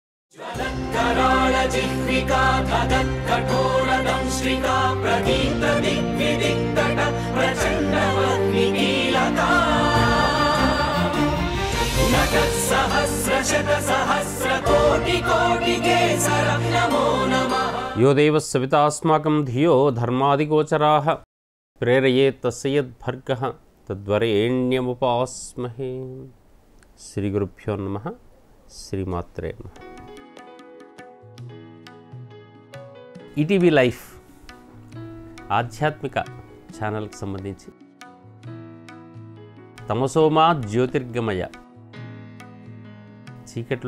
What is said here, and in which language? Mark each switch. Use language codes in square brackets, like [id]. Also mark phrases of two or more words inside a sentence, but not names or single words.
[sa] ज्वलत्कराळजिह्विका धगत्कठोरदंश्रिका प्रदीप्तदिग्विदिक्तट प्रचण्डवह्निकीलका नटस्सहस्रशतसहस्रकोटिकोटिकेसरं नमो नमः। यो देवः सवितास्माकं धियो धर्मादिगोचराः प्रेरयेत् तस्य यद्भर्गः तद्वरेण्यमुपास्महे। श्रीगुरुभ्यो नमः। శ్రీమాత్రే నమః। [te] ఈటీవీ లైఫ్ ఆధ్యాత్మిక ఛానల్కి సంబంధించి [sa] తమసోమా జ్యోతిర్గమయ, [te] చీకటిలో